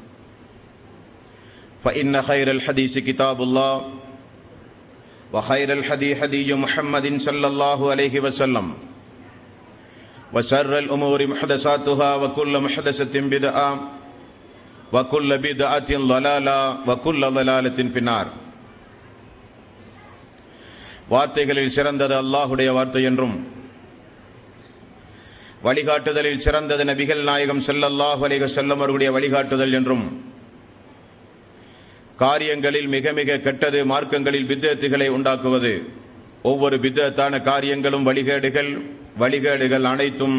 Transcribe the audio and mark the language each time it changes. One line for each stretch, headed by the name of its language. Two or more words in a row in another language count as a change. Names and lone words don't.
Arabic: فإن خير الحديث كتاب الله وخير الهدي هدي محمد صلى الله عليه وسلم وشر الأمور محدثاتها وكل محدثة بدعة وَكُلَّ بِدْعَةٍ ضَلَالَةٍ وَكُلَّ ضَلَالَةٍ فِي النَّارِ.
Tamil: வார்த்தைகளில் சிறந்தது அல்லாஹ்வுடைய வார்த்தை என்றும் வழிகாட்டுதலில் சிறந்தது நபிகள் நாயகம்
Arabic: صلى الله عليه وسلم
Tamil: அவர்களுடைய வழிகாட்டுதல் என்றும் காரியங்களில் மிக மிக கெட்டது மார்க்கங்களில் பித்அத்துகளை உண்டாக்குவது, ஒவ்வொரு பித்அத்தான காரியங்களும் வழிகேடுகள் அனைத்தும்